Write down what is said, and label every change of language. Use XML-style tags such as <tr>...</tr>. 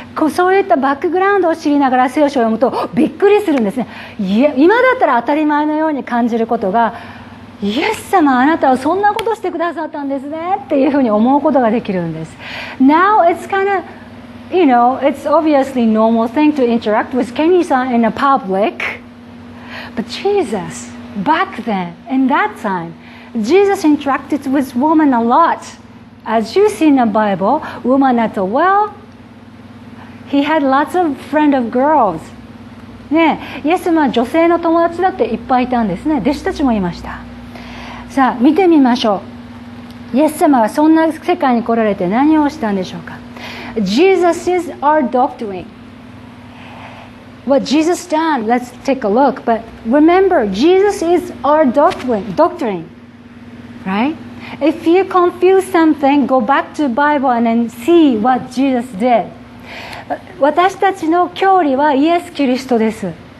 <ja>そういったバックグラウンドを知りながら聖書を読むとびっくりするんですね。今だったら当たり前のように感じることが、イエス様あなたはそんなことしてくださったんですねっていうふうに思うことができるんです。</ja> <en>Now it's kind of, it's obviously normal thing to interact with Kenny-san in a public, but Jesus, back then, in that time, Jesus interacted with women a lot. As you see in the Bible, woman at the well, he had lots of friends of girls.</en> <ja>ね、イエス様は女性の友達だっていっぱいいたんですね。弟子たちもいました。さあ見てみましょう。イエス様はそんな世界に来られて何をしたんでしょうか。</ja> <en>Jesus is our doctrine. What Jesus done, let's take a look. But remember, Jesus is our doctrine. Right? If you confuse something, go back to the Bible and then see what Jesus did.</en> <ja>私たちの教理はイエス・キリストです。</ja>